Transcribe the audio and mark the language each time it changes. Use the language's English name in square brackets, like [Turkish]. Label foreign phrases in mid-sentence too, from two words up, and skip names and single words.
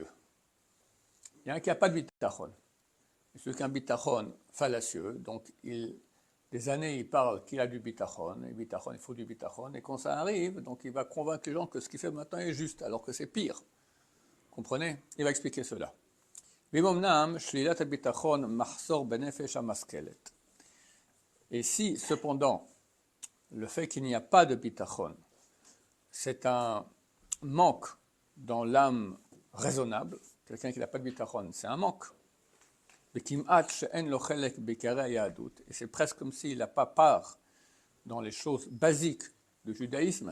[French] Il y a un qui n'a pas de bitachon. Celui qui a un bitachon fallacieux, donc des années il parle qu'il a du bitachon, et bitachon, il faut du bitachon, et quand ça arrive, donc il va convaincre les gens que ce qu'il fait maintenant est juste, alors que c'est pire. Comprenez? Il va expliquer cela. [Hebrew] במומנם, שלילת ביטחון מחסור בנפש המשכלת. [French] Et si, cependant, le fait qu'il n'y a pas de bitachon, c'est un manque dans l'âme raisonnable, quelqu'un qui n'a pas de bitachon, c'est un manque. Et c'est presque comme s'il n'a pas part dans les choses basiques du judaïsme.